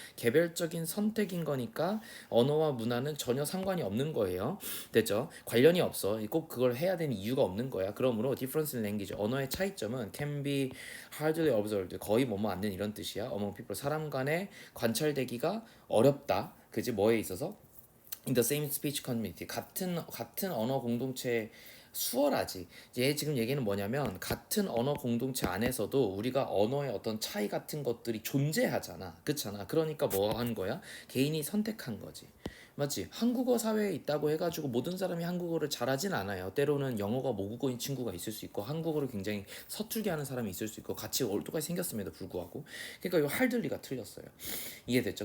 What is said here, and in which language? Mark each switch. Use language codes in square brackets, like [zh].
[ko] 개별적인 선택인 거니까 언어와 문화는 전혀 상관이 없는 거예요. 됐죠? 관련이 없어. 꼭 그걸 해야 되는 이유가 없는 거야. 그러므로 [en] difference in language, [ko] 언어의 차이점은 [en] can be hardly observed, [ko] 거의 뭐뭐 않는 이런 뜻이야. [en] among people, [ko] 사람 간에 관찰되기가 어렵다. 그지? 뭐에 있어서? [en] in the same speech community, [ko] 같은 언어 공동체 수월하지. 얘 지금 얘기는 뭐냐면 같은 언어 공동체 안에서도 우리가 언어의 어떤 차이 같은 것들이 존재하잖아. 그렇잖아. 그러니까 뭐 한 거야? 개인이 선택한 거지. 맞지? 한국어 사회에 있다고 해가지고 모든 사람이 한국어를 잘하진 않아요. 때로는 영어가 모국어인 친구가 있을 수 있고 한국어를 굉장히 서툴게 하는 사람이 있을 수 있고 같이 똑같이 생겼음에도 불구하고, 그러니까 이 할들리가 틀렸어요. 이해됐죠?